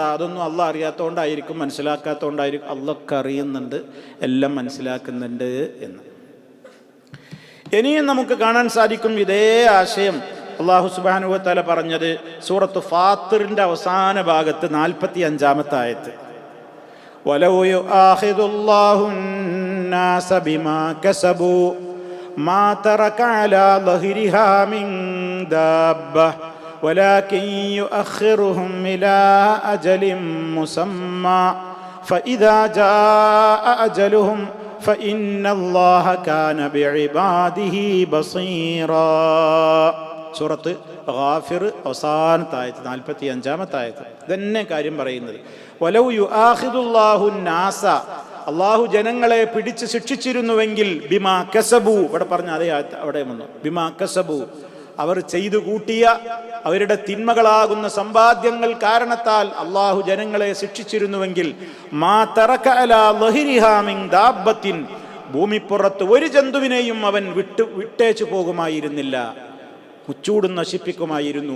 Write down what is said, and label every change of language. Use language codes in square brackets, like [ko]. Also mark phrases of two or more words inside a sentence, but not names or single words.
[ml] അതൊന്നും അള്ള അറിയാത്തതുകൊണ്ടായിരിക്കും, മനസ്സിലാക്കാത്തതുകൊണ്ടായിരിക്കും. അള്ളൊക്കെ അറിയുന്നുണ്ട്, എല്ലാം മനസ്സിലാക്കുന്നുണ്ട് എന്ന്. ഇനിയും നമുക്ക് കാണാൻ സാധിക്കും ഇതേ ആശയം അള്ളാഹു [ar] سبحانه وتعالى [ml] പറഞ്ഞത് സൂറത്ത് ഫാത്തിറിന്റെ അവസാന ഭാഗത്ത് 45-ാമത്തെ ആയത്ത്. [ar] ولو يؤاخذ الله الناس بما كسبوا ما ترك على ظهرها من دابة ولكن يؤخرهم إلى أجل مسمى فإذا جاء أجلهم فإن الله كان بعباده بصيرا. [ml] സൂറത്ത് ഗാഫിർ അവസാനത്തെ ആയത്ത് 45-ാമത്തെ ആയത്ത് ഇതന്നെ കാര്യം പറയുന്നത്. [ar] ولو يؤاخذ الله الناس, [ml] അള്ളാഹു ജനങ്ങളെ പിടിച്ച് ശിക്ഷിച്ചിരുന്നുവെങ്കിൽ [ar] بما كسبوا, [ml] ഇവിടെ പറഞ്ഞ അതേ അവിടെ വന്നു, [ar] بما كسبوا, [ml] അവർ ചെയ്തു കൂട്ടിയ അവരുടെ തിന്മകളാകുന്ന സമ്പാദ്യങ്ങൾ കാരണത്താൽ അള്ളാഹു ജനങ്ങളെ ശിക്ഷിച്ചിരുന്നുവെങ്കിൽ [ar] ما ترك على ظهرها من دابة, [ml] ഭൂമിപ്പുറത്ത് ഒരു ജന്തുവിനെയും അവൻ വിട്ടേച്ചു പോകുമായിരുന്നില്ല, മുച്ചൂടും നശിപ്പിക്കുമായിരുന്നു.